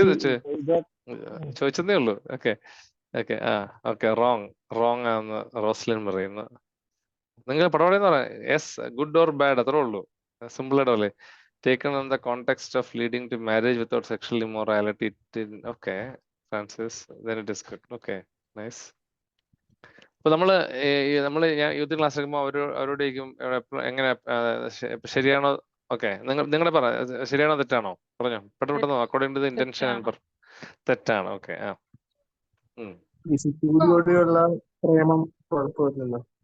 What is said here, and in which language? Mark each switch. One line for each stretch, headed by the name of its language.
Malayalam: ചോദിച്ചത് ചോദിച്ചതേ ഉള്ളൂ. Okay okay okay. Wrong ആണെന്ന് റോസ്ലിൻ പറയുന്നു. നിങ്ങൾ പടപടയെന്ന് പറയാം.
English: yes, good or bad,
Malayalam: അത്രേ ഉള്ളൂ. സിമ്പിൾ ആയിട്ടല്ലേ.
English: Taken in the context of leading to marriage without sexual immorality. Okay Francis, then it is good. Okay, nice.
Malayalam: അപ്പൊ ഞാൻ യൂത്ത് ക്ലാസ് എടുക്കുമ്പോൾ അവരോട് ചോദിക്കും എങ്ങനെ ശരിയാണോ? ഓക്കെ, നിങ്ങളുടെ പറ, ശരിയാണോ തെറ്റാണോ പറഞ്ഞോ പെട്ടെന്ന്.
English: according to the intention and
Malayalam: തെറ്റാണ്.
English: Okay.
Malayalam: വിശുദ്ധിയോടെയുള്ള പ്രേമം കുഴപ്പമില്ലല്ലോ.